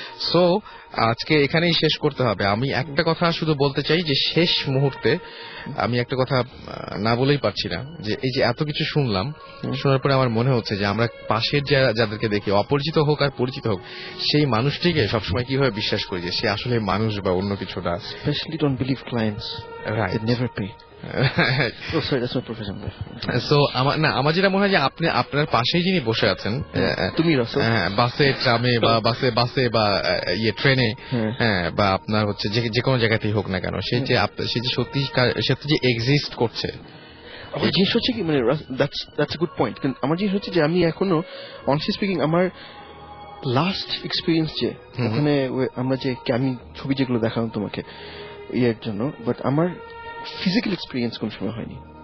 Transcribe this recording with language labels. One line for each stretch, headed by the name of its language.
Bangla: So আজকে এখানেই শেষ করতে হবে। আমি একটা কথা শুধু বলতে চাই যে শেষ মুহূর্তে আমি একটা কথা না বলেই পারছি না, যে এই যে এত কিছু শুনলাম, শোনার পরে আমার মনে হচ্ছে যে আমরা পাশের যাদেরকে দেখি, অপরিচিত হোক আর পরিচিত হোক, সেই মানুষটিকে সবসময় কিভাবে বিশ্বাস করি যে সে আসলে মানুষ বা অন্য কিছু না।
English: Especially don't believe clients. Right. They never pay. Oh, sorry, that's my profession.
Bangla: So আমার যেটা মনে হয় যে আপনি আপনার পাশেই যিনি বসে আছেন, তুমি রাসেল, বাসে, ট্রামে বা বাসে বা ট্রেনে, হ্যাঁ, বা আপনার হচ্ছে যে কোনো জায়গাতেই হোক না কেন, সে যে সত্যি যে এক্সিস্ট করছে। আমার জিনিস হচ্ছে কি, মানে
English: That's a good point.
Bangla: আমার জিনিস হচ্ছে যে আমি এখনো অনেস্টলি স্পিকিং, আমার লাস্ট এক্সপিরিয়েন্স যে ওখানে আমরা যে আমি ছবি যেগুলো দেখালাম তোমাকে ইয়ের জন্য, বাট আমার ফিজিক্যাল এক্সপিরিয়েন্স কোন সময় হয়নি,